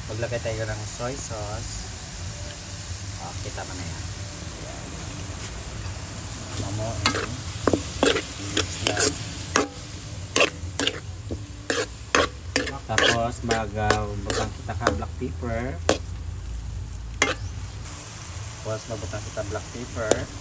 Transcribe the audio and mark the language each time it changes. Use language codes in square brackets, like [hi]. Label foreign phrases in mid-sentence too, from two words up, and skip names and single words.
[tl] maglagay tayo ng soy sauce. Oh, kita mo na yan. Ayan. Mix lang. [hil] Tapos magbutang kita ka [en] black pepper. [hil] Tapos magbutang kita [en] black pepper.